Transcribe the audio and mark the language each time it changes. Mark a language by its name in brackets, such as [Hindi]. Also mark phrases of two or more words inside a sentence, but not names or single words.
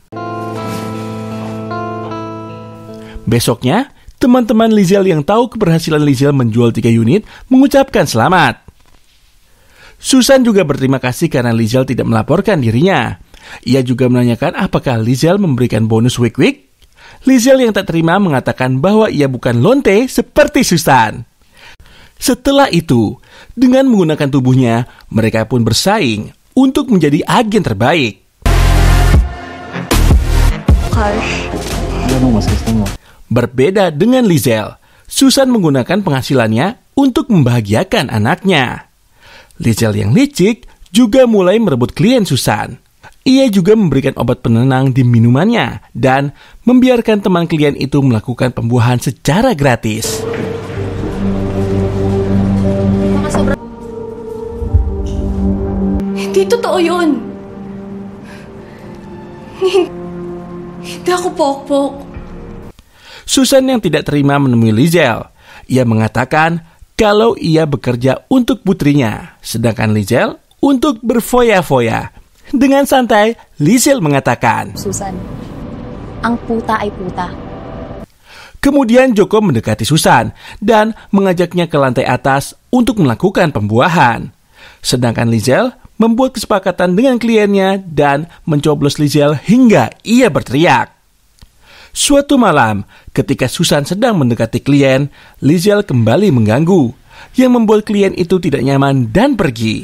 [Indonesian] Besoknya, teman-teman Lizelle yang tahu keberhasilan Lizelle menjual 3 unit mengucapkan selamat. Susan juga berterima kasih karena Lizelle tidak melaporkan dirinya. Ia juga menanyakan apakah Lizelle memberikan bonus week-week. Lizelle yang tak terima mengatakan bahwa ia bukan lonte seperti Susan. Setelah itu, dengan menggunakan tubuhnya, mereka pun bersaing untuk menjadi agen terbaik. Berbeda dengan Lizelle, Susan menggunakan penghasilannya untuk membahagiakan anaknya. Lizelle yang licik juga mulai merebut klien Susan. Ia juga memberikan obat penenang di minumannya dan membiarkan teman klien itu melakukan pembuahan secara gratis. [Filipino] Hindi totoo yun. Hindi ako pokpok. [Indonesian] Susan yang tidak terima menemui Lizelle. Ia mengatakan kalau ia bekerja untuk putrinya, sedangkan Lizel untuk berfoya-foya. Dengan santai, Lizel mengatakan, Susan, [Filipino] ang puta ay puta. [Indonesian] Kemudian Joko mendekati Susan dan mengajaknya ke lantai atas untuk melakukan pembuahan. Sedangkan Lizel membuat kesepakatan dengan kliennya dan mencoblos Lizel hingga ia berteriak. Suatu malam, ketika Susan sedang mendekati klien, Lizel kembali mengganggu, yang membuat klien itu tidak nyaman dan pergi.